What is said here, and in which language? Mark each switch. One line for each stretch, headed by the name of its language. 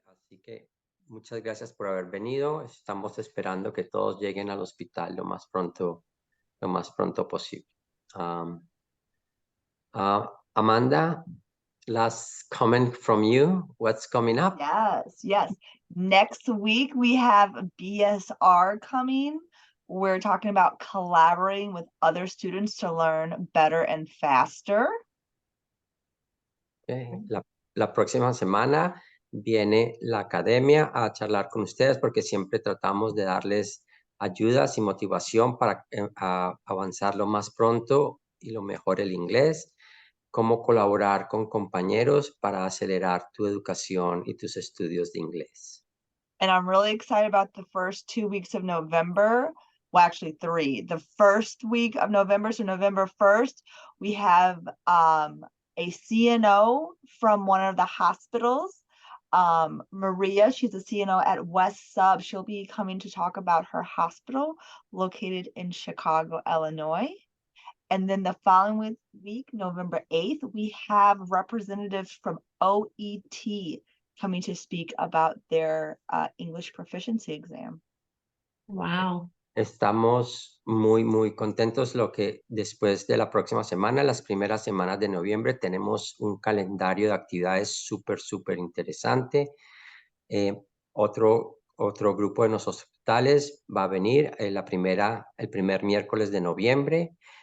Spanish: Así que muchas gracias por haber venido. Estamos esperando que todos lleguen al hospital lo más pronto posible.
English: Amanda, last comment from you. What's coming up? Yes. Next week we have BSR coming. We're talking about collaborating with other students to learn better and faster. Okay.
Spanish: La próxima semana viene la academia a charlar con ustedes porque siempre tratamos de darles ayudas y motivación para avanzar lo más pronto y lo mejor el inglés, cómo colaborar con compañeros para acelerar tu educación y tus estudios de inglés.
English: And I'm really excited about the first 2 weeks of November. Well, actually 3. The first week of November, so November 1st, we have a CNO from one of the hospitals. Maria, she's a CNO at West Sub. She'll be coming to talk about her hospital located in Chicago, Illinois. And then the following week, November 8th, we have representatives from OET coming to speak about their English proficiency exam. Wow.
Spanish: Estamos muy contentos lo que después de la próxima semana, las primeras semanas de noviembre, tenemos un calendario de actividades súper interesante. Otro grupo de los hospitales va a venir el primer miércoles de noviembre.